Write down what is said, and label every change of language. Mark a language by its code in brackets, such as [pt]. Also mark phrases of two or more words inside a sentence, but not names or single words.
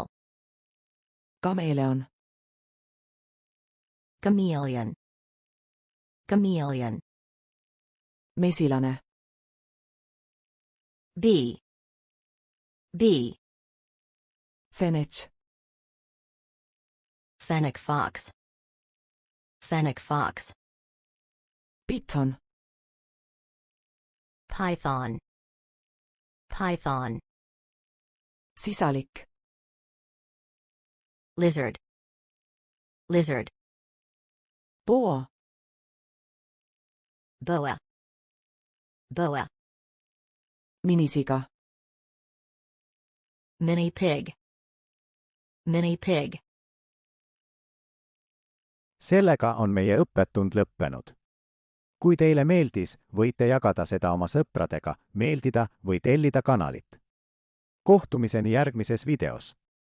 [et] kameleon, [en] chameleon, chameleon, [et] mesilane, [en] bee, bee, [et] fenets, [en] fennec fox, fennec fox, [et] python, [en] python, python, [et] sisalik, [en] lizard, lizard, [et] boa, [en] boa, boa, [et] minisiga, [en] mini pig, mini pig. [et] Sellega on meie õppetund lõppenud. Kui teile meeldis, võite jagada seda oma sõpradega, meeldida või tellida kanalit. Kohtumiseni järgmises videos.